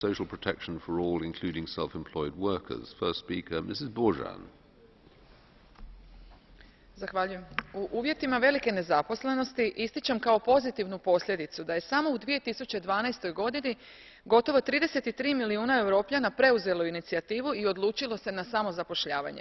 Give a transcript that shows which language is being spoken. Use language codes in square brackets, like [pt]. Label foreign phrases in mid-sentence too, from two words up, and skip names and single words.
[en] social protection for all, including self-employed workers. First speaker, Mrs. Bourgeon. [hr] Zahvaljujem. U uvjetima velike nezaposlenosti ističem kao pozitivnu posljedicu da je samo u 2012. godini gotovo 33 milijuna Europljana preuzelo inicijativu i odlučilo se na samozapošljavanje.